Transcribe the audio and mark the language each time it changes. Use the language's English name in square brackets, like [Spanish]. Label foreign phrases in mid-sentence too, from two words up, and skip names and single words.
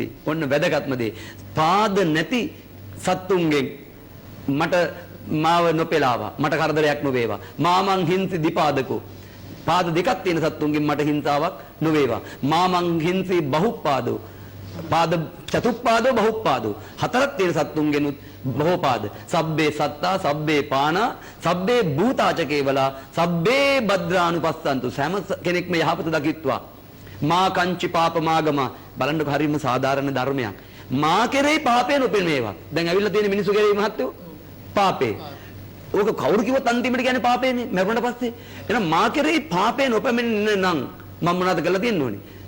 [Sinhala] ඔන්න වැදගත්ම දේ. පාද නැති සත්තුන්ගෙන් මට මාව නොපෙලාවා. මට කරදරයක් නොවේවා. [Pali] මං හින්ති දීපාදකෝ. [Sinhala] පාද දෙකක් තියෙන සත්තුන්ගෙන් මට හිංසාවක් නොවේවා. [Pali] මං හින්ති බහුපාදෝ. පාද චතුප්පාදෝ බහුපාදෝ. [Sinhala] හතරක් තියෙන සත්තුන්ගෙනුත් බහෝපාද. [Pali] සබ්බේ සත්තා සබ්බේ පානා සබ්බේ භූතාච කේවලා සබ්බේ භද්‍රානුපස්සන්තු. [Sinhala] සෑම කෙනෙක්ම යහපත දකිත්වා. [Pali] මා කංචි පාපමාගම [Sinhala] බලන්නකො හරියම සාධාරණ ධර්මයක්. මා කෙරෙහි පාපේ නොපෙනේවා. දැන් ඇවිල්ලා තියෙන මිනිස්සු කෙරෙහි මහත්තයෝ පාපේ. ඕක කවුරු කිව්වත් අන්තිමට කියන්නේ පාපේනේ මරුණට පස්සේ. එහෙනම් මා කෙරෙහි පාපේ නොපෙනෙන්න නම් මම මොනවද කරලා තියෙන්න ඕනේ?